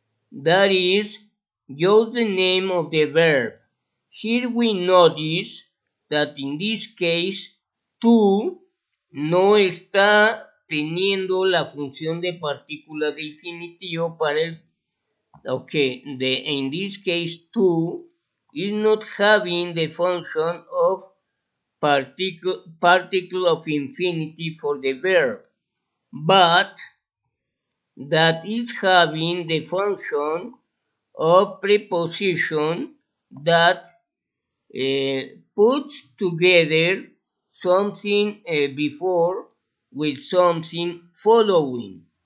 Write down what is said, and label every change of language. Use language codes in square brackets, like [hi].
[en] That is just the name of the verb. Here we notice that in this case [es] to no está teniendo la función de partícula de infinitivo para el. [en] Okay, in this case to is not having the function of particle of infinity for the verb, but that is having the function of preposition that puts together something before with something following.